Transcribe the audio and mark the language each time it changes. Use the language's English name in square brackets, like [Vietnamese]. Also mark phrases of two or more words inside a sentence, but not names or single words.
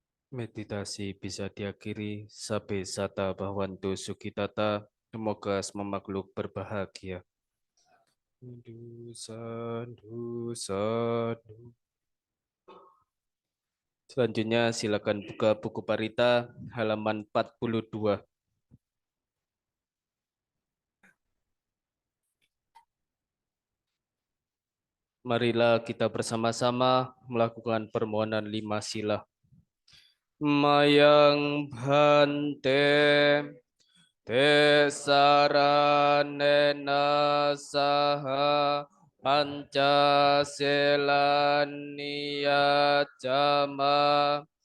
[Indonesian] Meditasi bisa diakhiri [Pali] sabe sata bahwantu sukitata. [Indonesian] Semoga semua makhluk berbahagia. [Pali] Sandu, sandu, sandu. [Indonesian] Selanjutnya silakan buka buku Parita halaman 42. Marilah kita bersama-sama melakukan permohonan 5 sila. [Pali] Mayang bhante Tesaranena saha Pancasilaniyacama